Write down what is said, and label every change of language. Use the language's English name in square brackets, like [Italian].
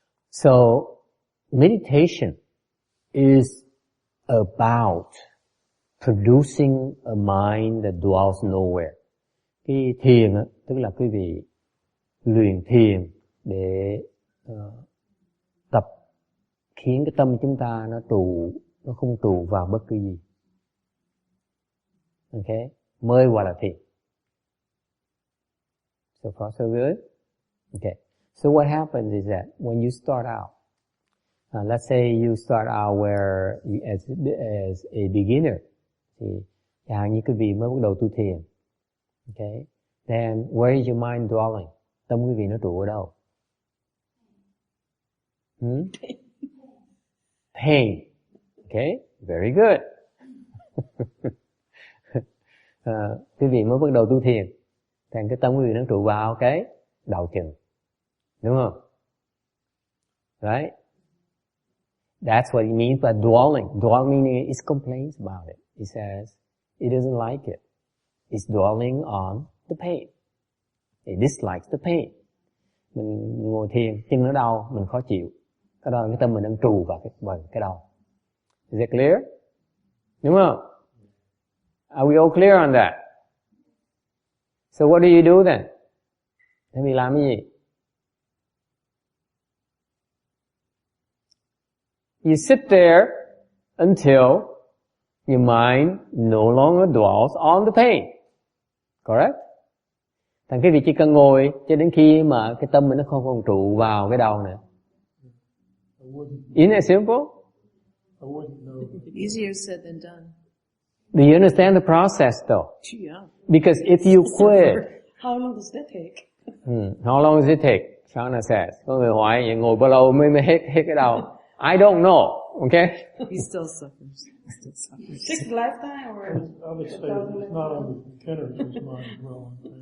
[English] So, meditation is about producing a mind that dwells nowhere. [Vietnamese] Cái thiền á, tức là quý vị luyện thiền để tập khiến cái tâm chúng ta nó không trụ vào bất cứ gì. Okay? Mới gọi là thiền. [English] So far so good? Okay. So what happens is that when you start out, let's say you start out where you, as a beginner, [Vietnamese] thì chẳng hạn như quý vị mới bắt đầu tu thiền, [English] okay, then where is your mind dwelling? [Vietnamese] Tâm quý vị nó trụ ở đâu? [English] Pain. Okay, very good. [Vietnamese] Quý vị mới bắt đầu tu thiền, thành cái tâm quý vị nó trụ vào cái đầu chừng, đúng không? [English] Right? That's what it means by dwelling. Dwelling meaning it complains about it. It says it doesn't like it. It's dwelling on the pain. It dislikes the pain. [Vietnamese] Mình ngồi thiền, chân nó đau, mình khó chịu. Cái đó cái tâm mình đang trù vào cái đau. [English] Is it clear? [Vietnamese] Đúng không? [English] Are we all clear on that? So what do you do then? [Vietnamese] Thế mình làm cái gì? [English] You sit there until your mind no longer dwells on the pain. Correct? [Vietnamese] Thành cái vị chỉ cần ngồi cho đến khi mà cái tâm mình nó không còn trụ vào cái đau nữa. [English] Isn't it simple? I wouldn't know. Easier said than done. Do you understand the process though? Yeah. Because if you quit, How long does that take? how long does it take? Shauna says. [Vietnamese] Có người hỏi vậy ngồi bao lâu mới hết cái đau? [English] I don't know. Okay? He still suffers. Takes a lifetime or? I would say it's not on the beginner's mind as well.